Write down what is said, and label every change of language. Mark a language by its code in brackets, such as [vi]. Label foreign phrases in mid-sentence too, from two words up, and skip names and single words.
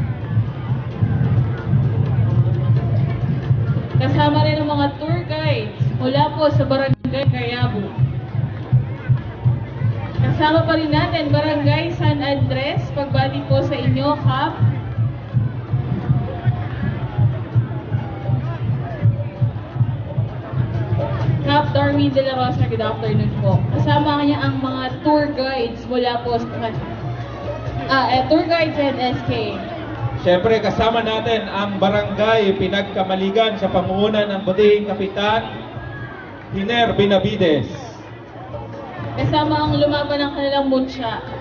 [tl] Kasama rin ang mga [en] tour guides [tl] mula po sa Barangay Cayabo. Kasama pa rin natin Barangay San Andres, pagbati po sa inyo, Kap. Cap Darwin de la Rosa, [en] good afternoon po. [tl] Kasama niya ang mga [en] tour guides [tl] mula po sa [en] tour guides and SK. [tl] Siyempre, kasama natin ang Barangay Pinagkamaligan sa pangunguna ng Butihing Kapitan Hiner Benavides. Kasama ang lumaban ng kanilang mutya.